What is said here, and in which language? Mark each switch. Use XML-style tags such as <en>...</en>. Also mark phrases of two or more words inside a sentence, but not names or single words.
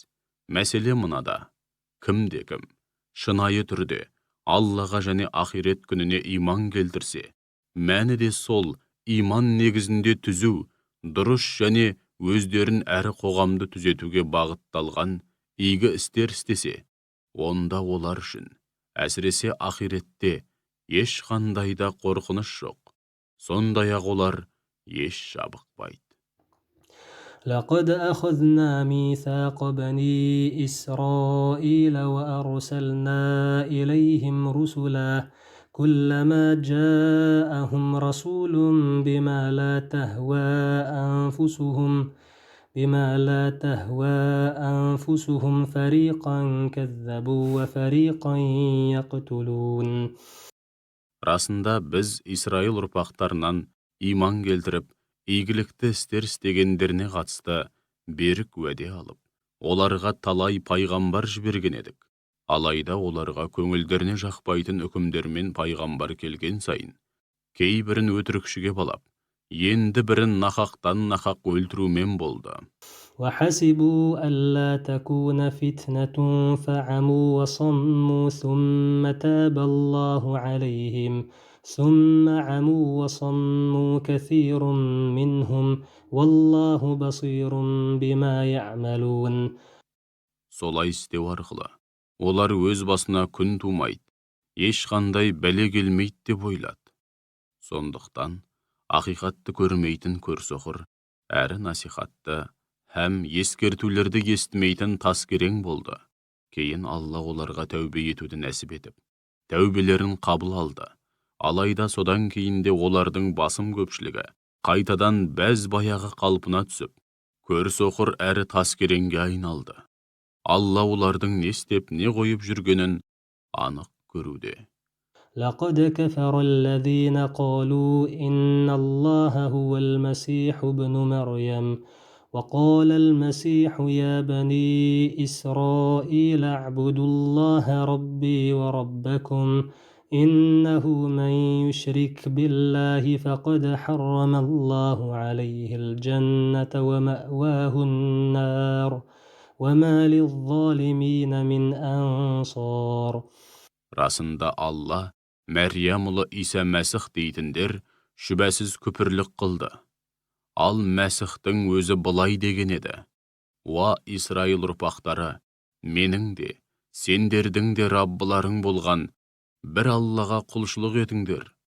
<kk>Мәселе мынада, кім-кім шынайы түрде Аллаға және ақирет күніне иман келтірсе, мәні де сол иман негізінде түзу, дұрыс және өздерін әрі қоғамды түзетуге бағытталған игі істер істесе, онда олар үшін, әсіресе ақиретте ешқандай да қорқыныш жоқ. Сондай-ақ олар еш жабықпайды.</kk> <ar>لقد أخذنا ميثاق بني إسرائيل وأرسلنا إليهم رسلا كلما جاءهم رسول بما لا تهوى أنفسهم فريقا كذبوا وفريقا يقتلون.</ar> <kk>Расында біз Исраил ұрпақтарынан иман келтіріп, игілікті істер істегендеріне қатысты берік уәде алып, оларға талай пайғамбар жіберген едік. Алайда оларға көңілдеріне жақпайтын үкімдермен пайғамбар келген сайын, кейбірін өтірікшіге балап, енді бірін нақақтан нақақ өлтірумен болды.</kk> <ar>وحسبوا ألا تكون فتنة فعموا وصموا ثم تاب الله عليهم ثم عموا وصموا كثير منهم والله بصير بما يعملون.</ar> <kk>Солай істеу арқылы олар өз басына күн тумайды, ешқандай бәле келмейді деп ойлады. Сондықтан ақиқатты көрмейтін көрсоқыр, әрі насихатты һәм ескертулерді естімейтін таскерең болды. Кейін Алла оларға тәубе етуді нәсіп етіп, тәубелерін қабыл алды. Алайда содан кейін де олардың басым көпшілігі қайтадан бәз баяғы қалпына түсіп, көрсоқыр әрі таскереңге айналды. Алла олардың не істеп, не қойып жүргенін анық көруде.</kk> <ar>لقد كفر الذين قالوا إن الله هو المسيح ابن مريم وقال المسيح يا بني إسرائيل اعبدوا الله ربي وربكم إنه من يشرك بالله فقد حرم الله عليه الجنة ومأواه النار وما للظالمين من أنصار.</ar> <kk>Расында Алла Мәрия ұлы Иса Мәсіх дейтіндер шүбәсіз күпірлік қылды. Ал Мәсіхтің өзі былай деген еді: «Уа Исраил ұрпақтары, менің де, сендердің де Раббыларың болған бір Аллаға құлшылық етіңдер.</kk>